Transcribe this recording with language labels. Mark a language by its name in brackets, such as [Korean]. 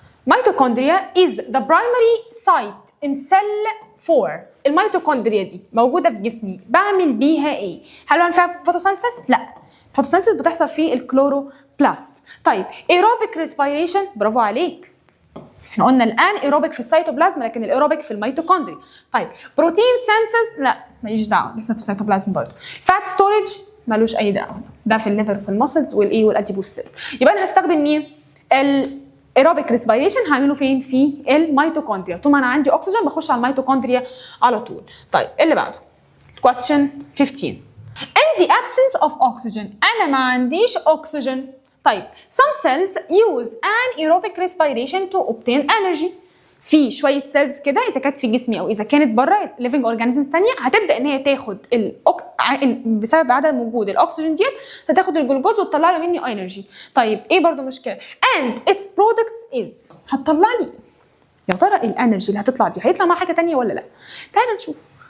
[English] Mitochondria is the primary site in cell 4. [Arabic] الميتوكوندريا دي موجوده في جسمي، بعمل بيها ايه؟ هل بعمل فيها فوتوسينثيس؟ لا، الفوتوسينثيس بتحصل في الكلوروبلاست. طيب ايروبيك ريسبيريشن، برافو عليك، احنا قلنا الان ايروبيك في السيتوبلازم لكن الايروبيك في الميتوكوندريا. طيب بروتين سينثيس، لا ماليش دعوه، لسه في السيتوبلازم برضه. فات ستورج مالوش اي دعوه، ده في الليفر وفي المسلز والايه والاديبوس سيلز. يبقى انا هستخدم مين؟ الايروبيك ريسبيريشن هعمله فين؟ في الميتوكوندريا. طول ما انا عندي اكسجين بخش على الميتوكوندريا على طول. طيب اللي بعده [English] question 15. In the absence of oxygen، [Arabic] انا ما عنديش اكسجين. [English] طيب some cells use anaerobic respiration to obtain energy. [Arabic] في شويه سيلز كده اذا كانت في جسمي او اذا كانت بره living organisms ثانيه هتبدا ان هي تاخد بسبب عدم وجود الاكسجين ديت هتاخد الجلوكوز وتطلع له مني انرجي. طيب ايه برضو مشكله؟ [English] and its products is، [Arabic] هتطلع لي يا ترى الانرجي اللي هتطلع دي هيطلع معاها حاجه ثانيه ولا لا؟ تعالى نشوف.